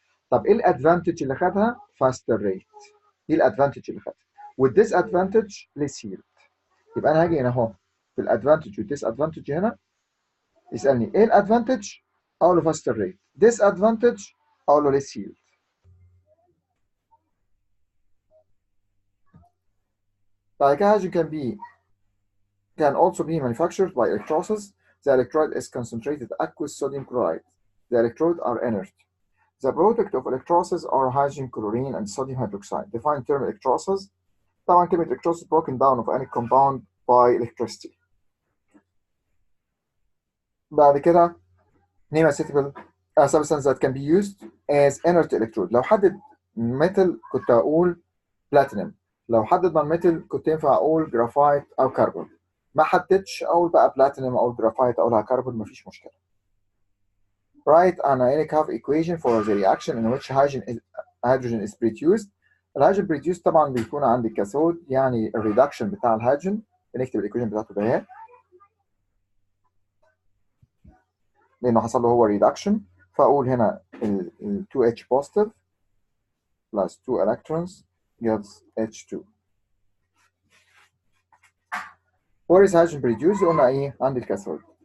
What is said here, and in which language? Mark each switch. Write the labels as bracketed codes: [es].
[ar] طب ايه الادفانتج اللي خدها؟ فاستر ريت. دي الادفانتج اللي خدها. والديس ادفانتج ليس هيلد. يبقى انا هاجي هنا اهو في الادفانتج والديس ادفانتج هنا، يسالني ايه الادفانتج؟ اقول له فاستر ريت. ديس ادفانتج اقول له ليس هيلد. بعد كده [en] hydrogen can also be manufactured by electrolysis. The electrolyte is concentrated aqueous sodium chloride. The electrodes are inert. The product of electrolysis are hydrogen, chlorine, and sodium hydroxide. Define term electrolysis. [ar] طبعا كلمة [en] electrolysis broken down of any compound by electricity. [ar] بعد كده [en] name a suitable substance that can be used as inert electrode. [ar] لو حدد metal كنت أقول platinum. لو حدد non-metal كنت ينفع أقول graphite أو carbon. ما حددش أقول بقى platinum أو graphite أقولها carbon، مفيش مشكلة. [en] Write an ionic half equation for the reaction in which hydrogen is produced. [ar] الهيدروجين بريديوس طبعا بيكون عندي كاثود، يعني الريدكشن بتاع الهيدروجين بنكتب الايكويشن بتاعته ده لانه حصل له هو ريدكشن. فاقول هنا ال [en] 2H positive plus 2 electrons gives H2. Where is hydrogen produced؟ [ar] قلنا ايه؟ عند الكاثود.